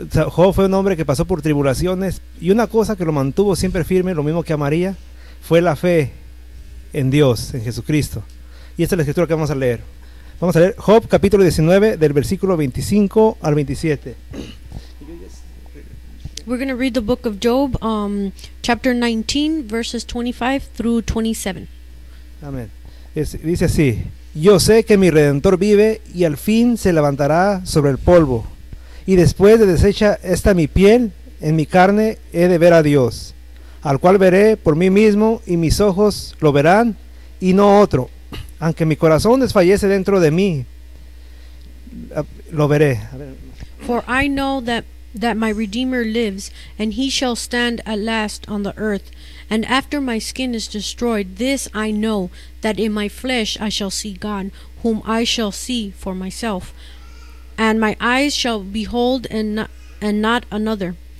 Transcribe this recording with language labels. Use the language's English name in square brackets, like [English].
[Spanish] Job fue un hombre que pasó por tribulaciones, y una cosa que lo mantuvo siempre firme, lo mismo que a María, fue la fe en Dios, en Jesucristo. Y esta es la escritura que vamos a leer. Vamos a leer Job capítulo 19, del versículo 25 al 27. [English] We're going to read the book of Job, chapter 19, verses 25 through 27. [Spanish] Amén. Dice así: yo sé que mi Redentor vive y al fin se levantará sobre el polvo. Y después de deshecha esta mi piel, en mi carne he de ver a Dios, al cual veré por mí mismo, y mis ojos lo verán y no otro. Aunque mi corazón desfallece dentro de mí, lo veré. [English] For I know that my Redeemer lives, and he shall stand at last on the earth. And after my skin is destroyed, this I know, that in my flesh I shall see God, whom I shall see for myself. And my eyes shall behold and not another.